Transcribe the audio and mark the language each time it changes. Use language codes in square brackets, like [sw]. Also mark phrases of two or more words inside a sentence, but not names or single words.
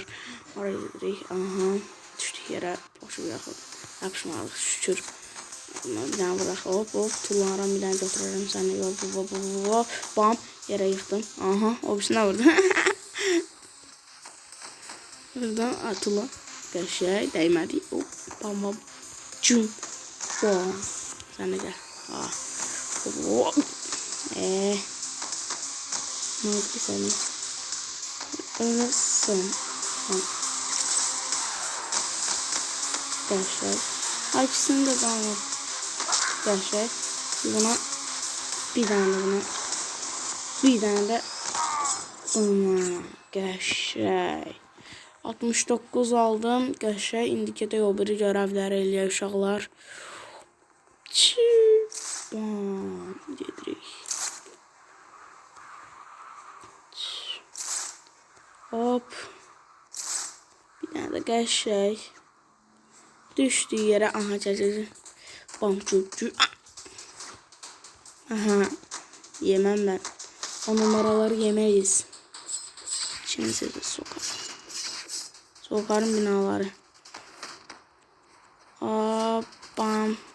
[az] Oraya gidirik. Aha düşdük yerə. Başı yaxın. Yapışmalıq şükür. Bir dənə bırax. Hop tullanıram bir dənə götürürəm səni. Bam yerə yıxdım. Aha o birisine vurdu. Buradan atıla qəşəng dəymədi. [tr] Hop bam bam. Cum. Bam. Sen de gel. Hop. Ne oldu ki senin? [az] Ölürsün. Qəşəng. İkisini de canlı. Qəşəng. [tr] Buna bir tane de buna. Bir tane de buna. [az] Qəşəng. 69 aldım. Qəşəng. İndi gedək o biri görevləri eləyək uşaqlar. Bam. Gedirik. Hop. Bir tane de qəşəng. Düşdüyü yerə. Aha çəkəcək. Bam. [tr] Aha. Yemem ben. O numaraları yemeyiz. Şimdi size sokarım. Sokarım binaları. Hop. Bam.